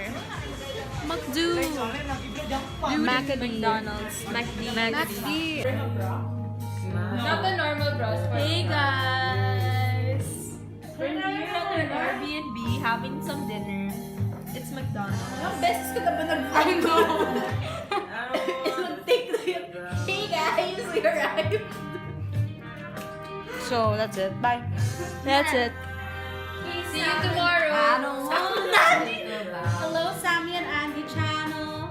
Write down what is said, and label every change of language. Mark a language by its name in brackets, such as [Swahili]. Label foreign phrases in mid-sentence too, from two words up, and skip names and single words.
[English] McDonald's. McD. Not the normal bros. Hey guys! We're here at our Airbnb having some dinner. It's McDonald's. [Filipino] Beses ko na ba nag-find mo? Take the... [English] Hey guys, we arrived. So that's it. Bye. That's it. See you tomorrow. I don't want Hello, Sammy and Andie channel.